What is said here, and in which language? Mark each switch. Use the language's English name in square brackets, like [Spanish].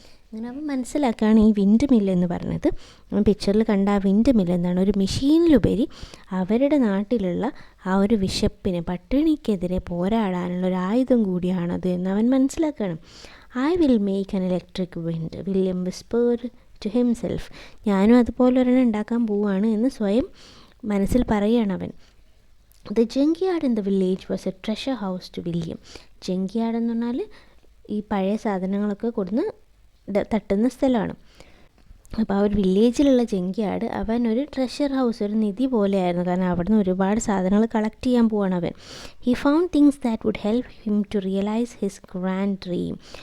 [Malayalam] അങ്ങനെ അവൻ മനസ്സിലാക്കുകയാണ് ഈ വിൻഡ് മില്ല് എന്ന് പറയുന്നത്, പിക്ചറിൽ കണ്ട ആ വിൻഡ് മില്ല് എന്താണ്, ഒരു മെഷീനിലുപരി അവരുടെ നാട്ടിലുള്ള ആ ഒരു വിശപ്പിന്, പട്ടിണിക്കെതിരെ പോരാടാനുള്ള ഒരു ആയുധം കൂടിയാണത് എന്ന് അവൻ മനസ്സിലാക്കുകയാണ്. [English] I will make an electric wind, William whispered to himself. [Malayalam] ഞാനും അതുപോലെ ഒരെണ്ണം ഉണ്ടാക്കാൻ പോവുകയാണ് എന്ന് സ്വയം മനസ്സിൽ പറയുകയാണ് അവൻ. [English] The junkyard in the village was a treasure house to William. [Malayalam] junkyard എന്ന് പറഞ്ഞാൽ ഈ പഴയ സാധനങ്ങളൊക്കെ കൊടുന്ന് തട്ടുന്ന സ്ഥലമാണ്. അപ്പോൾ ആ ഒരു വില്ലേജിലുള്ള ജങ്ക്യാർഡ് അവൻ ഒരു ട്രഷർ ഹൗസ്, ഒരു നിധി പോലെയായിരുന്നു. കാരണം അവിടെ നിന്ന് ഒരുപാട് സാധനങ്ങൾ കളക്ട് ചെയ്യാൻ പോവാണ് അവൻ. [English] He found things that would help him to realise his grand dream.